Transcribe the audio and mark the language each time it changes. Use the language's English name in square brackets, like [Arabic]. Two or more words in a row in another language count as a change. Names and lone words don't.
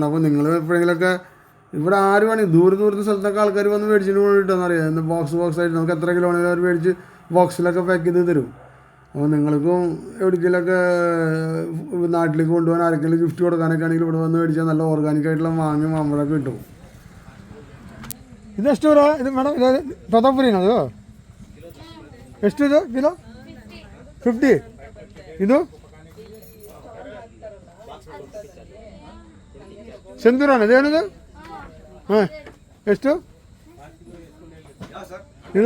[Malayalam] അപ്പോൾ നിങ്ങൾ എപ്പോഴെങ്കിലൊക്കെ ഇവിടെ ആര് വേണമെങ്കിൽ ദൂരത്തെ സ്ഥലത്തൊക്കെ ആൾക്കാർ വന്ന് മേടിച്ചിട്ട് കിട്ടുമെന്നറിയാം. ഇന്ന് ബോക്സ് ആയിട്ട് നമുക്ക് എത്ര കിലോ ആണെങ്കിലും അവർ മേടിച്ച് ബോക്സിലൊക്കെ പാക്ക് ചെയ്ത് തരും. അപ്പോൾ നിങ്ങൾക്കും എവിടേക്കെങ്കിലൊക്കെ നാട്ടിലേക്ക് കൊണ്ടുപോകാൻ ആരെങ്കിലും ഗിഫ്റ്റ് കൊടുക്കാനൊക്കെ ആണെങ്കിൽ ഇവിടെ വന്ന് മേടിച്ചാൽ നല്ല ഓർഗാനിക്കായിട്ടുള്ള മാമ്പഴമൊക്കെ കിട്ടും. [Kannada] ഇത് ಎಷ್ಟು ಇದು ಮೇಡಮ್? ಇದು ತೋತಾಪುರಿನಾ? ಅದು ಎಷ್ಟು ಇದು ಕಿಲೋ? 50. ಇದು ಸಿಂಧೂರನ ಇದೇನಿದು? ಹಾಂ, ಎಷ್ಟು ಇದು?